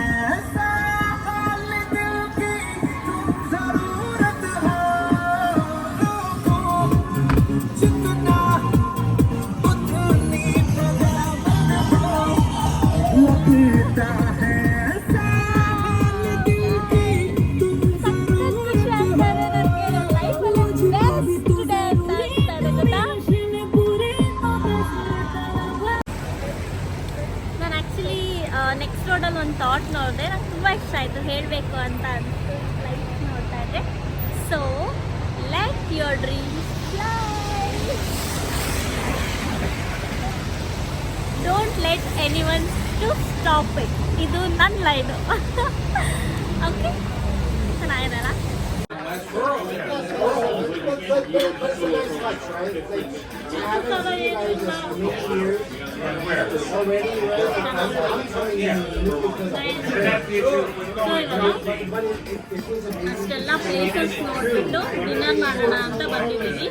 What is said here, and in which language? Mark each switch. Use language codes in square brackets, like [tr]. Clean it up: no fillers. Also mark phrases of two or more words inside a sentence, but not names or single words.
[hi] साल दिल की तुम जरूरत हो लोगों जितना उतनी बगावत हो लगता है साल दिल की तुम [kn] ಖುಷಿ ಆಗ್ತಾರೆ ನನಗೆ. ಲೈಫಲ್ಲಿ [en] best day [kn] ಅಂತ ಅನಿಸ್ತಾ ಇದೆ ಗೊತ್ತಾ? ನಾನು [en] actually next [kn] ರೋಡಲ್ಲಿ ಒಂದು ಥಾಟ್ ನೋಡಿದೆ. ನಂಗೆ ತುಂಬ ಇಷ್ಟ ಆಯಿತು, ಹೇಳಬೇಕು ಅಂತ ಅನಿಸ್ತು. ಲೈಫ್ ನೋಡ್ತಾ ಇದ್ದೆ. [en] So let your dreams fly. Don't let anyone to stop it. [kn] ಇದು ನನ್ನ ಲೈನು. ಓಕೆ, ಚೆನ್ನಾಗಿದೆಲ್ಲ. ಅಷ್ಟೆಲ್ಲ ಪ್ಲೇಸಸ್ ನೋಡ್ಬಿಟ್ಟು ಡಿನ್ನರ್ ಮಾಡೋಣ ಅಂತ ಬಂದಿದ್ದೀವಿ.